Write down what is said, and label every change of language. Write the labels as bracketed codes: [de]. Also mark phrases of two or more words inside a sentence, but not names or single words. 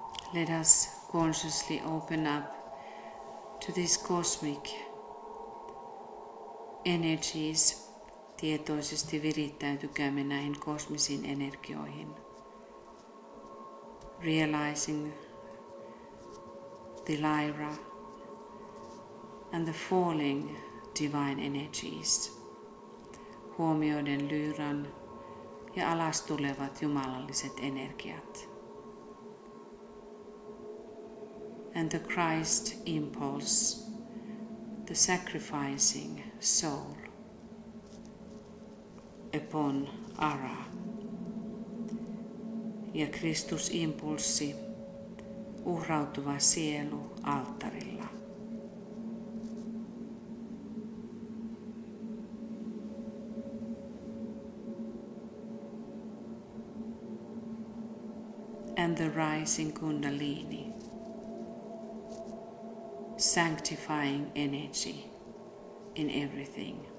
[en] Let us consciously open up to these cosmic energies. [fi] Tietoisesti virittäytykäämme näihin kosmisiin energioihin. [en] Realizing the lyra and the falling divine energies. [fi] Huomioiden lyyran ja alas tulevat jumalalliset energiat. [en] And the Christ impulse, the sacrificing soul upon Ara. [fi] Ja Kristusimpulssi, uhrautuva sielu alttarilla. [en] And the rising Kundalini, sanctifying energy in everything.